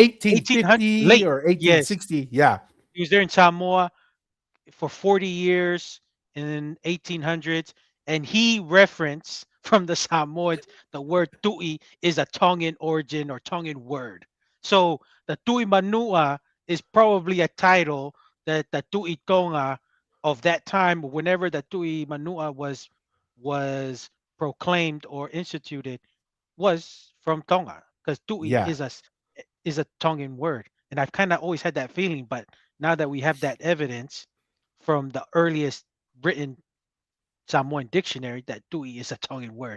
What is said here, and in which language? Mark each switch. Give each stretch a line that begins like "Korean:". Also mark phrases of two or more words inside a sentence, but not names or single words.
English: 1800 1850 late. or Yes. 1860. Yeah, He was there in Samoa for 40 years in 1800s, and he referenced from the Samoans the word tui is a Tongan origin or Tongan word. So the tui manua is probably a title that the tui tonga of that time, whenever the tui manua was proclaimed or instituted, was from Tonga because tui yeah. is a Tongan word, and I've kind of always had that feeling, but now that we have that evidence from the earliest written Samoan dictionary, that tui is a Tongan word.